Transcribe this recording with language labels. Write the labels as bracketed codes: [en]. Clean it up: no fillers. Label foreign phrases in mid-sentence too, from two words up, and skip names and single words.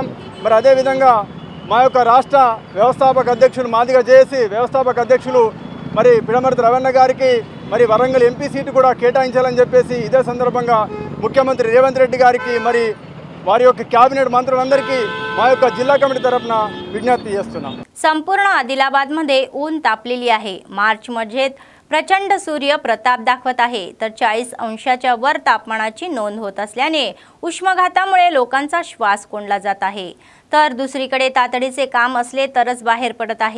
[te] మరి అదేవిధంగా మా యొక్క రాష్ట్ర వ్యవస్థాపక అధ్యక్షులు మాదిగా జేఏసీ వ్యవస్థాపక అధ్యక్షులు మరి పిడమర్తి రవణ గారికి మరి వరంగల్ ఎంపీ సీటు కూడా కేటాయించాలని చెప్పేసి ఇదే संदर्भांगा ముఖ్యమంత్రి రేవంత్ రెడ్డి గారికి మరి వారి యొక్క कैबिनेट మంత్రులందరికీ మా యొక్క జిల్లా కమిటీ తరపున విజ్ఞప్తి చేస్తున్నాం. [mr] संपूर्ण आदिलाबाद मध्ये ऊन तापलेली आहे. मार्च मध्ये प्रचंड सूर्य प्रताप दाखवत आहे. तर 40 अंशाच्या वर तापमानाची नोंद होत असल्याने उष्माघातामुळे लोकांचा श्वास कोंडला जात आहे. तर दुसरीकडे तातडीचे काम असले तरच बाहेर पडत आहे.